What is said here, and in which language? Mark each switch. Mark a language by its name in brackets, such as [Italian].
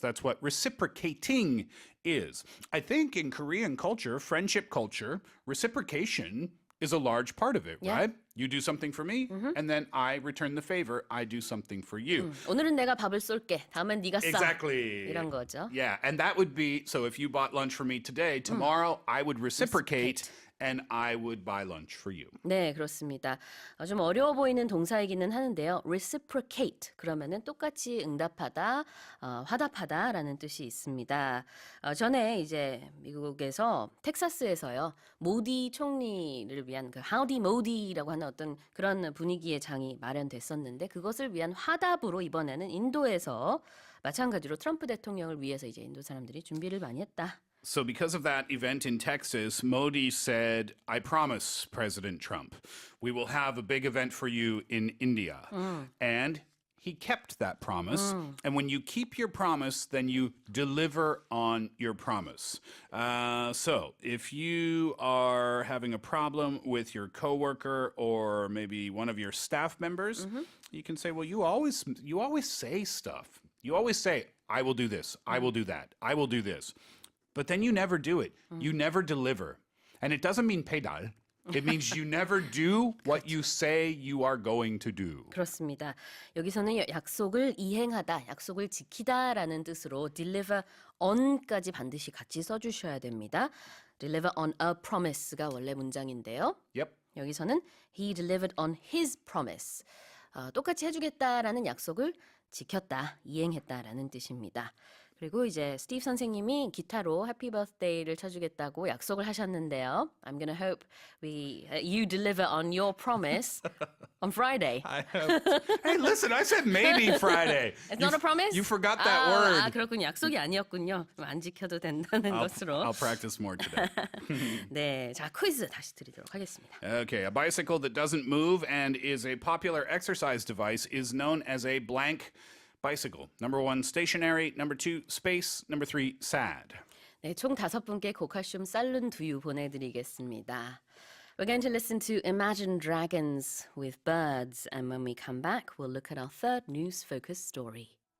[English] That's what reciprocating is. I think in Korean culture, friendship culture, reciprocation is a large part of it, right? You do something for me, and then I return the favor. I do something for you. [Korean] 오늘은 내가 밥을 쏠게. 다음엔 네가 싸. [English] Exactly. [Korean] 이런 거죠. [English] Yeah, and that would be, so if you bought lunch for me today, tomorrow I would reciprocate and I would buy lunch for you. [Korean] 네, 그렇습니다. 좀 어려워 보이는 동사이기는 하는데요. reciprocate 그러면은 똑같이 응답하다, 화답하다라는 뜻이 있습니다. 전에 이제 미국에서 텍사스에서요. 모디 총리를 위한 그 Howdy Modi라고 하는 어떤 그런 분위기의 장이 마련됐었는데 그것을 위한 화답으로 이번에는 인도에서 마찬가지로 트럼프 대통령을 위해서 이제 인도 사람들이 준비를 많이 했다. [English] So because of that event in Texas, Modi said, I promise, President Trump, we will have a big event for you in India. And he kept that promise. And when you keep your promise, then you deliver on your promise. So if you are having a problem with your coworker or maybe one of your staff members, you can say, well, you always say stuff. You always say, I will do this, I will do that, I will do this. But then you never do it. You never deliver. And it doesn't mean pedal. It means you never do what you say you are going to do. [Korean] 그렇습니다. 여기서는 약속을 이행하다, 약속을 지키다라는 뜻으로 deliver on까지 반드시 같이 써주셔야 됩니다. [English] deliver on a promise [Korean] 가 원래 문장인데요. [English] Yep. [Korean] 여기서는 [English] he delivered on his promise. [Korean] 똑같이 해주겠다라는 약속을 지켰다, 이행했다라는 뜻입니다. 그리고 이제 스티브 선생님이 기타로 해피 버스데이를 쳐주겠다고 약속을 하셨는데요. [English] I'm gonna hope you deliver on your promise on Friday. Hey, listen, I said maybe Friday. It's not a promise? You forgot that word. [Korean] 그렇군요. 약속이 아니었군요. 그럼 안 지켜도 된다는 것으로. [English] I'll practice more today. [Korean] 네, 자 퀴즈 다시 드리도록 하겠습니다. [English] Okay, a bicycle that doesn't move and is a popular exercise device is known as a blank bicycle. Number 1, stationary. Number 2, space. Number 3, sad. [Korean] 네, 총 5분께 고칼슘 쌀룬 두유 보내드리겠습니다. [English] We're going to listen to Imagine Dragons with Birds, and when we come back, we'll look at our third news focus story.